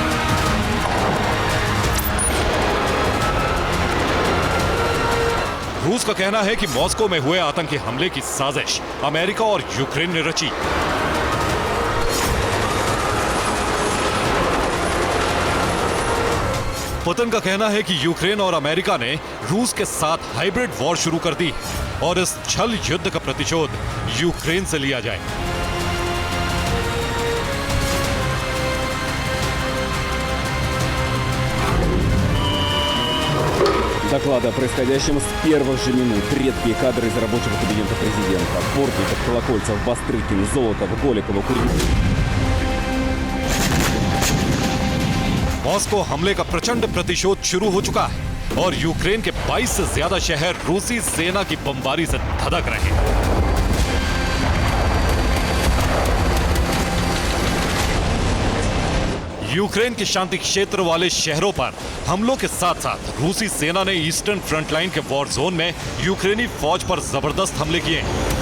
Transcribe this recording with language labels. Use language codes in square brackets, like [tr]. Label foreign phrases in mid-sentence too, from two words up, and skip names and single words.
[hi] रूस का कहना है कि मॉस्को में हुए आतंकी हमले की साजिश अमेरिका और यूक्रेन ने रची। पुतिन का कहना है कि यूक्रेन और अमेरिका ने रूस के साथ [en] hybrid war [hi] शुरू कर दी और इस छल युद्ध का प्रतिशोध यूक्रेन से लिया जाए। [ru] Доклады о происходящем с первых же минут. Редкие кадры из рабочего кабинета президента. Бортников, Колокольцев, Бастрыкин, Золотов, Голикова, Курилов. [hi] मॉस्को हमले का प्रचंड प्रतिशोध शुरू हो चुका है और यूक्रेन के 22 से ज्यादा शहर रूसी सेना की बमबारी से धधक रहे हैं। यूक्रेन के शांति क्षेत्र वाले शहरों पर हमलों के साथ साथ रूसी सेना ने [en] Eastern front line [hi] के [en] war zone [hi] में यूक्रेनी फौज पर जबरदस्त हमले किए हैं।